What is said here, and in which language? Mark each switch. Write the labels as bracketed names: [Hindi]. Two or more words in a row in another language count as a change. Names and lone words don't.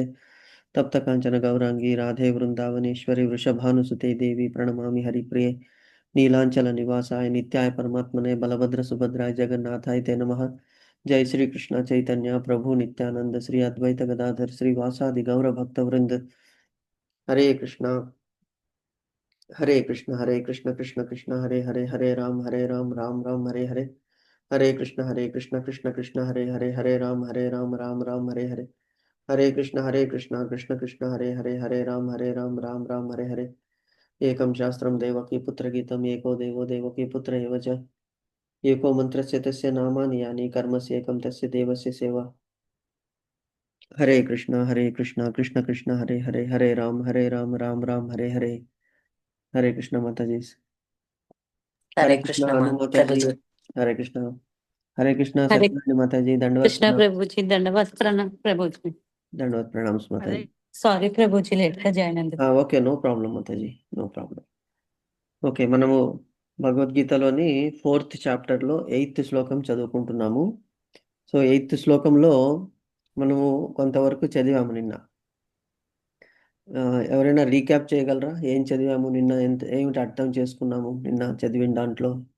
[Sanskrit] तप्त कांचन गौरांगी राधे वृंदावनेश्वरी वृषभानुसुते देवी प्रणमामि हरिप्रिये नीलांचल निवासाय नित्याय परमात्मने बलभद्र सुभद्राय जगन्नाथाय ते नमः। जय श्री कृष्ण चैतन्य प्रभु नित्यानंद श्री अद्वैत गदाधर श्रीवासादि गौर भक्त वृंद। हरे कृष्णा हरे कृष्ण कृष्ण कृष्ण हरे हरे हरे राम राम राम हरे हरे। हरे कृष्ण कृष्ण कृष्ण हरे राम राम हरे हरे। हरे कृष्ण कृष्ण कृष्ण हरे राम राम हरे हरे। एकं शास्त्रं देवकी पुत्रगीतम् एको देवो देवकी पुत्र एव च एको मन्त्रस्य तस्य नामानि यानि कर्मस्य एकं तस्य देवस्य सेवा। हरे कृष्ण कृष्ण कृष्ण हरे राम राम राम हरे हरे। [Hindi] हरे कृष्ण माता जी। हरे हरे कृष्ण कृष्ण अनु माता प्रभु जी। जी। हरे कृष्ण। हरे कृष्ण हरे सत्यनारायण माता जी दंडवत कृष्ण प्रणाम। प्रभु जी, दंडवत प्रणाम प्रभु जी। दंडवत प्रणाम माता अरे जी। [Telugu] సారీ ప్రభుజీ, లేట్ గా జాయిన్ అందుకు. [English] okay no problem [Hindi] माता जी [English] no problem. [Telugu] ఓకే మనము భగవద్గీతలోని 4th చాప్టర్లో 8th శ్లోకం చదువుకుంటున్నాము. సో 8th శ్లోకంలో మనము కొంతవరకు చదివాము నిన్న. ఎవరైనా రీక్యాప్ చేయగలరా ఏం చదివాము నిన్న, ఏమిటి అర్థం చేసుకున్నాము నిన్న చదివిన దాంట్లో?